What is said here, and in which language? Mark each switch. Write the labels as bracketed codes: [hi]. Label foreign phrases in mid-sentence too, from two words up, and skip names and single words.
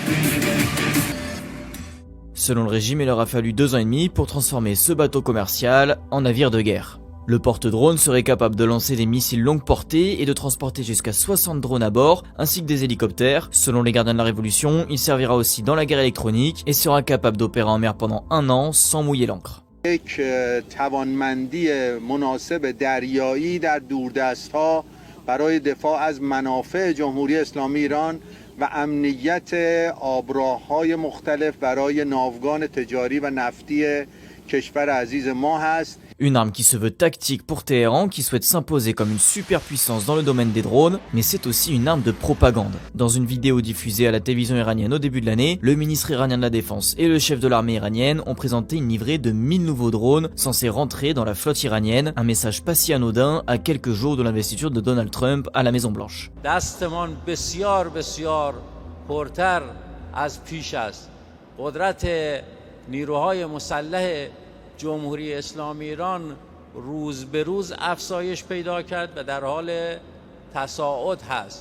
[fr] Selon le régime, il aura fallu 2 ans et demi pour transformer ce bateau commercial en navire de guerre. Le porte-drone serait capable de lancer des missiles longue portée et de transporter jusqu'à 60 drones à bord, ainsi que des hélicoptères. Selon les gardiens de la Révolution, il servira aussi dans la guerre électronique et sera capable d'opérer en mer pendant 1 an sans mouiller l'ancre. [fa] یک توانمندی مناسب دریایی در دوردست‌ها برای دفاع از منافع جمهوری اسلامی ایران و امنیت آبراه‌های مختلف برای ناوگان تجاری و نفتی کشور عزیز ما هست. [fr] Une arme qui se veut tactique pour Téhéran, qui souhaite s'imposer comme une superpuissance dans le domaine des drones, mais c'est aussi une arme de propagande. Dans une vidéo diffusée à la télévision iranienne au début de l'année, le ministre iranien de la Défense et le chef de l'armée iranienne ont présenté une livrée de 1000 nouveaux drones censés rentrer dans la flotte iranienne, un message pas si anodin à quelques jours de l'investiture de Donald Trump à la Maison Blanche. [fa] دستمان بسیار بسیار پرتر از پیش است. قدرت نیروهای مسلح جمهوری اسلامی ایران روز به روز افزایش پیدا کرد و در حال تصاعد هست.